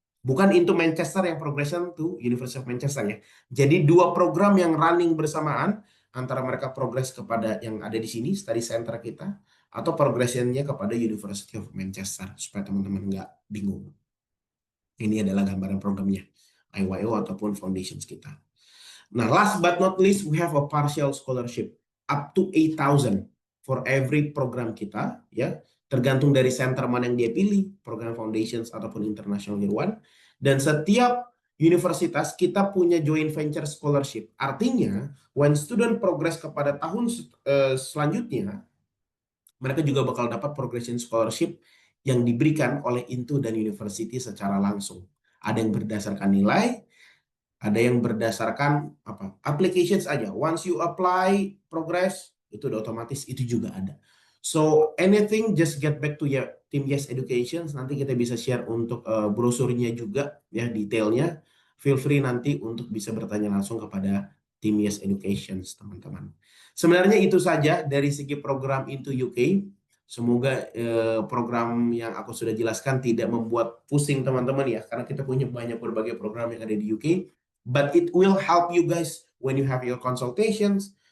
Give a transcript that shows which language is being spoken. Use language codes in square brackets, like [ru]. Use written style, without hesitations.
[id] Bukan Into Manchester yang progression to University of Manchester ya. Jadi dua program yang running bersamaan, antara mereka progres kepada yang ada di sini, study center kita, atau progressionnya kepada University of Manchester, supaya teman-teman nggak bingung. Ini adalah gambaran programnya, IYO ataupun foundations kita. [en] Nah, last but not least, we have a partial scholarship up to 8,000 for every program [id] kita, ya. Tergantung dari center mana yang dia pilih, program foundations ataupun international year 1. Dan setiap universitas kita punya joint venture scholarship. Artinya, [en] when student progress [id] kepada tahun selanjutnya, mereka juga bakal dapat progression scholarship yang diberikan oleh Into dan university secara langsung. Ada yang berdasarkan nilai, ada yang berdasarkan applications aja. [en] Once you apply, progress, [id] itu udah otomatis, itu juga ada. [en] So anything, just get back to ya Team Yes Education. [id] Nanti kita bisa share untuk brosurnya juga, ya detailnya. [en] Feel free [id] nanti untuk bisa bertanya langsung kepada Team Yes Education, teman-teman. Sebenarnya itu saja dari segi program Into UK. Semoga program yang aku sudah jelaskan tidak membuat pusing teman-teman ya, karena kita punya banyak berbagai program yang ada di UK. [en] But it will help you guys when you have your consultations,